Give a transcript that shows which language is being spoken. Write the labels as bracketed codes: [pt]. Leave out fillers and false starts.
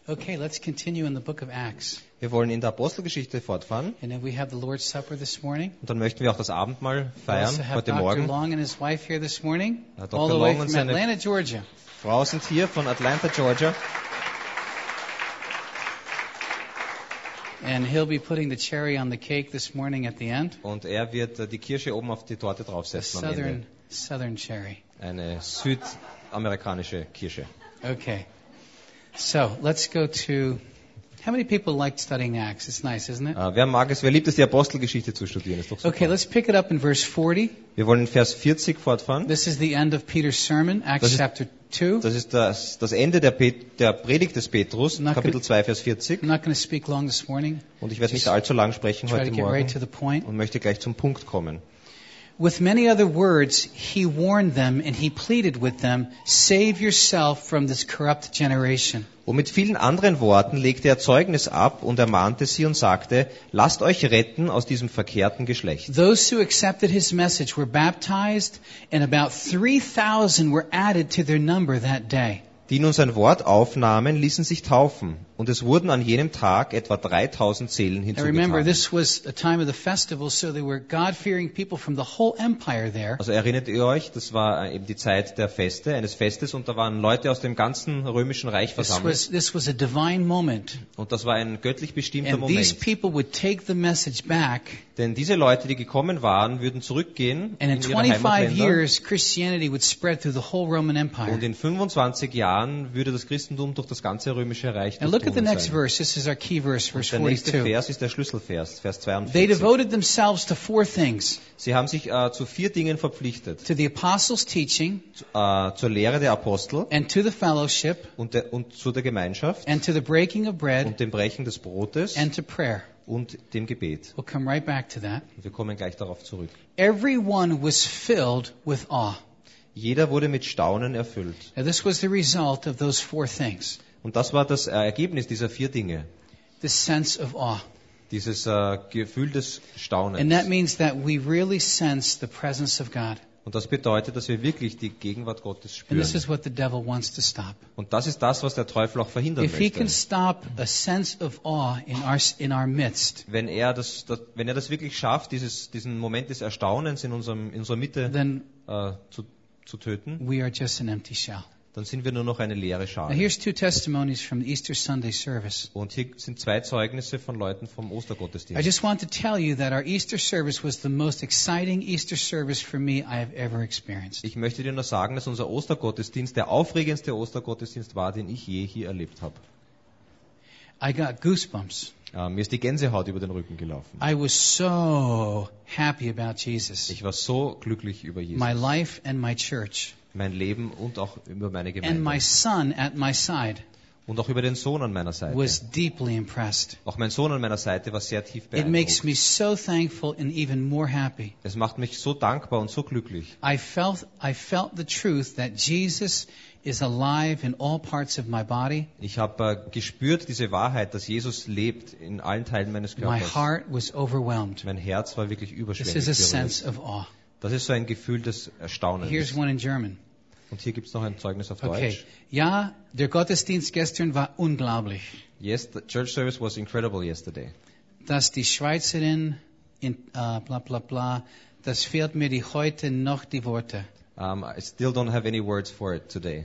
[en] Okay, let's continue in the book of Acts. [de] Wir wollen in der Apostelgeschichte fortfahren. [en] And then we have the Lord's Supper this morning. [de] Und dann möchten wir auch das Abendmahl feiern heute Morgen. [en] Dr. Long and his wife here this morning. All the way from Atlanta, Georgia. [de] Frau sind hier von Atlanta, Georgia. [en] And he'll be putting the cherry on the cake this morning at the end. [de] Und wird die Kirsche oben auf die Torte draufsetzen. [en] Southern cherry. [de] Eine südamerikanische Kirsche. [en] Okay. So, let's go to... How many people like studying Acts? It's nice, isn't it? [de] Wer mag es? Wer liebt es, die Apostelgeschichte zu studieren? Ist doch super. [en] Okay, let's pick it up in verse 40. [de] Wir wollen in Vers 40 fortfahren. [en] This is the end of Peter's sermon, Acts chapter 2. [de] Das ist das Ende der Predigt des Petrus, Kapitel 2, Vers 40. [en] I'm not going to speak long this morning. [de] Und ich werde nicht allzu lang sprechen heute Morgen. [en] Try to get right to the point. [de] Und möchte gleich zum Punkt kommen. [en] With many other words, he warned them and he pleaded with them, save yourself from this corrupt generation. [de] Und mit vielen anderen Worten legte er Zeugnis ab und ermahnte sie und sagte, lasst euch retten aus diesem verkehrten Geschlecht. [en] Those who accepted his message were baptized and about 3,000 were added to their number that day. [de] Die nun sein Wort aufnahmen, ließen sich taufen. Und es wurden an jenem Tag etwa 3000 Seelen hinzugetan. Also erinnert ihr euch, das war eben die Zeit der Feste, eines Festes, und da waren Leute aus dem ganzen Römischen Reich versammelt. [en] This was a divine moment. [de] Und das war ein göttlich bestimmter [en] and [de] Moment. [en] These people would take the message back, [de] denn diese Leute, die gekommen waren, würden zurückgehen [en] and [de] in ihre Heimatländer. [en] Years, Christianity would spread through the whole Roman Empire. [de] Und in 25 Jahren würde das Christentum durch das ganze Römische Reich durchgehen. [en] Look at the next verse. This is our key verse, verse 42. [de] Der nächste Vers ist der Schlüsselvers, Vers 42. [en] They devoted themselves to four things. [de] Sie haben sich zu vier Dingen verpflichtet. [en] To the apostles' teaching. [de] Zur Lehre der Apostel. [en] And to the fellowship. [de] Und zu der Gemeinschaft. [en] And to the breaking of bread. [de] Und dem Brechen des Brotes. [en] And to prayer. [de] Und dem Gebet. [en] We'll come right back to that. [de] Wir kommen gleich darauf zurück. [en] Everyone was filled with awe. [de] Jeder wurde mit Staunen erfüllt. [en] Now this was the result of those four things. [de] Und das war das Ergebnis dieser vier Dinge. [en] The sense of awe. [de] Dieses Gefühl des Staunens. [en] And that means that we really sense the presence of God. [de] Und das bedeutet, dass wir wirklich die Gegenwart Gottes spüren. [en] And this is what the devil wants to stop. [de] Und das ist das, was der Teufel auch verhindern möchte. [en] If he can stop a sense of awe in our midst. [de] Wenn er das wirklich schafft, diesen Moment des Erstaunens in unserer Mitte zu töten. [en] We are just an empty shell. [de] Dann sind wir nur noch eine leere Schale. [en] Now here's two testimonies from the Easter Sunday service. [de] Und hier sind zwei Zeugnisse von Leuten vom Ostergottesdienst. [en] I just want to tell you that our Easter service was the most exciting Easter service for me I have ever experienced. [de] Ich möchte dir nur sagen, dass unser Ostergottesdienst der aufregendste Ostergottesdienst war, den ich je hier erlebt habe. [en] I got goosebumps. [de] Mir ist die Gänsehaut über den Rücken gelaufen. [en] I was so happy about Jesus. [de] Ich war so glücklich über Jesus. [en] My life and my church. [de] Mein Leben und auch über meine Gemeinde. [en] And my son at my side. [de] Und auch über den Sohn an meiner Seite. [en] Was deeply impressed. [de] Auch mein Sohn an meiner Seite war sehr tief beeindruckt. [en] It makes me so thankful and even more happy. [de] Es macht mich so dankbar und so glücklich. [en] I felt the truth that Jesus is alive in all parts of my body. [de] Ich habe gespürt diese Wahrheit, dass Jesus lebt in allen Teilen meines Körpers. [en] My heart was overwhelmed. [de] Mein Herz war wirklich überschwemmt. [en] This is a sense of awe. [de] Das ist so ein Gefühl des Erstaunens. [en] Here's one in German. [de] Und hier gibt's noch ein Zeugnis auf Deutsch. Okay. Ja, der Gottesdienst gestern war unglaublich. [en] Yes, the church service was incredible yesterday. [de] Dass die Schweizerin in bla bla bla, das fehlt mir die heute noch die Worte. [en] I still don't have any words for it today.